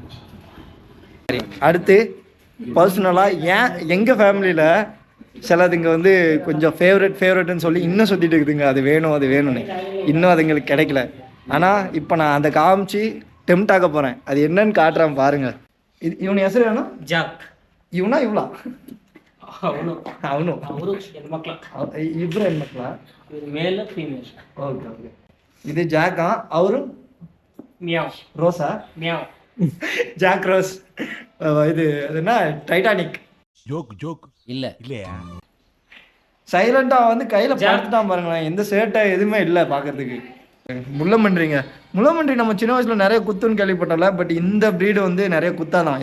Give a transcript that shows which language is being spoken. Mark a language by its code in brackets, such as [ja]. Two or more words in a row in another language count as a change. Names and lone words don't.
[ta] சரி அடுத்து பர்சனலாக எங்கள் ஃபேமிலியில் சிலதுங்க வந்து கொஞ்சம் ஃபேவரெட்னு சொல்லி இன்னும் சுற்றிட்டு இருக்குதுங்க. அது வேணும்னு இன்னும் அது எங்களுக்கு கிடைக்கல. ஆனால் இப்போ நான் அதை காமிச்சு டெம்ட் ஆக போகிறேன். அது என்னன்னு காட்டுறேன் பாருங்க. இவனு [kn] ಹೆಸರು ಏನು? [ta] ஜாக். இவனா இவ்வளோ [kn] ಅವನು ಅವನು ಅವರು ಹೆಣ್ಮಕ್ಳು. ಇಬ್ರು ಹೆಣ್ಮಕ್ಳ? ಇವ್ರು [en] male female. okay okay. [kn] ಇದು ಜಾಕ, ಅವರು ಮ್ಯಾವ್ ರೋಸಾ? ಮ್ಯಾವ್. [ta] ஜாக் ரோஸ். இது என்ன டைட்டானிக் ஜோக் இல்ல இல்லையா? சைலண்டா வந்து கையில பார்த்துட்டான் பாருங்களேன், எந்த சேட்டை எதுவுமே இல்லை பார்க்கறதுக்கு. முள்ளமன்றி நம்ம சின்ன வயசுல நிறைய குத்துன்னு கேள்விப்பட்டல, பட் இந்த ப்ரீடு வந்து நிறைய குத்தாதான்.